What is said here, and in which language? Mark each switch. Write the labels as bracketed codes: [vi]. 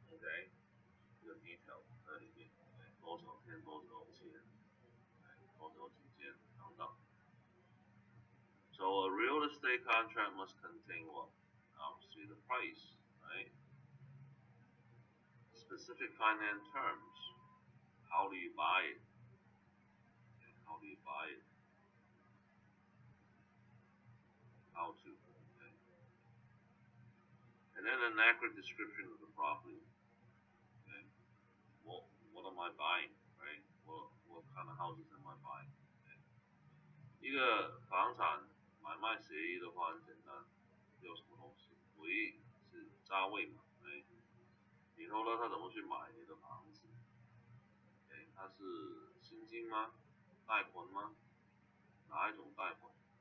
[zh] ，OK，这个 detail 在里面，多少天多少钱，多少几件等等。 [en] So a real estate contract must contain what? Obviously the price, right? Specific finance terms. How do you buy it? How do you buy it? How to? Okay. And then an accurate description of the property. Okay. What am I buying? Right? What kind of houses am I buying? Okay. [zh] 一个房产买卖协议的话很简单，有什么东西？唯一是价位嘛，对。然后呢，他怎么去买你的房子？他是现金吗？贷款吗？哪一种贷款？